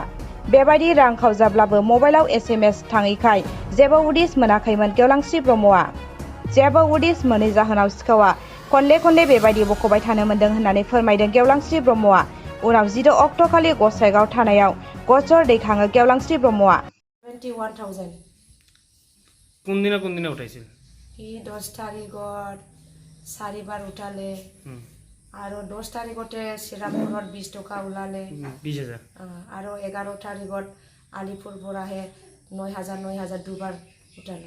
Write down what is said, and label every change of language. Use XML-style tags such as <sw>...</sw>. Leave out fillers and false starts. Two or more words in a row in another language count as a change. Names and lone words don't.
<brx>बेबायदि रां खावजाब्लाबो मबाइलाव एसएमएस थाङैखाय जेबो उदिस मोनाखैमोन गेवलांश्री ब्रह्मआ। जेबो उदिस मोनै जाहोनाव सिखावा खनले बेबायदि बख'बाय थानो मोन्दों होननानै फोरमायदों गेवलांश्री ब्रह्मआ। उनाव 16 अक्ट' खालि गसाइगाव थानायाव गजर दैखाङो गेवलांश्री ब्रह्मआ।</brx> <as>21,000 কোনদিনা উঠাইছিল? ই 10 তাৰিখত 4 বাৰ উঠালে আৰু 10 তাৰিখতে শ্ৰীৰামপুৰত 20 টকা ওলালে 20,000 আৰু 11 তাৰিখত আলিপুৰ পৰাহে 9,000 দুবাৰ উঠালে।</as>